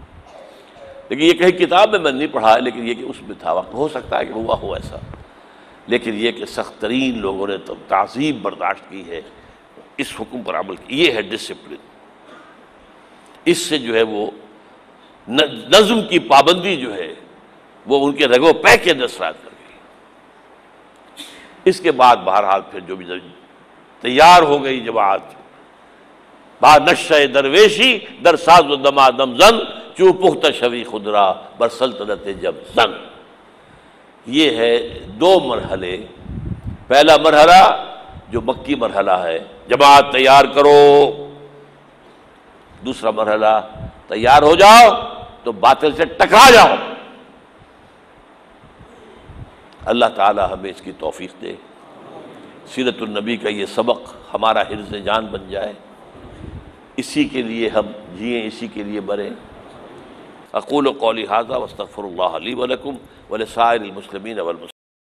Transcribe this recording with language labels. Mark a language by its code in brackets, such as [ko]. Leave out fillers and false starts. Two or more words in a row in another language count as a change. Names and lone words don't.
[ur] لیکن یہ کہیں کتاب میں نہیں پڑھا ہے، لیکن یہ کہ اس میں تھا، وقت ہو سکتا ہے کہ ہوا ہو ایسا، لیکن یہ کہ سخت ترین لوگوں نے تعذیب برداشت کی ہے، اس حکم پر عمل کی۔ یہ ہے ڈسپلن، اس سے جو ہے وہ نظم کی پابندی جو ہے وہ ان کے رگو پے کے اندر سرایت کر گئی۔ اس کے بعد بہرحال پھر جو بھی تیار ہو گئی جماعت، [fa] با نشہ درویشی در ساز و دمادم زن چو پختہ شوی خدرا بر سلطنت جب زن۔ [ur] یہ ہے 2 مرحلے۔ پہلا مرحلہ جو مکی مرحلہ ہے، جماعت تیار کرو۔ دوسرا مرحلہ تیار ہو جاؤ تو باطل سے ٹکرا جاؤ۔ اللہ تعالی ہمیں اس کی توفیق دے، سیرت النبی کا یہ سبق ہمارا حرز جان بن جائے، اسی کے لیے ہم جئیں، اسی کے لیے مریں۔ [ar] اقول قولی ھذا واستغفر اللہ لی ولکم ولسائر المسلمین والمسلمات۔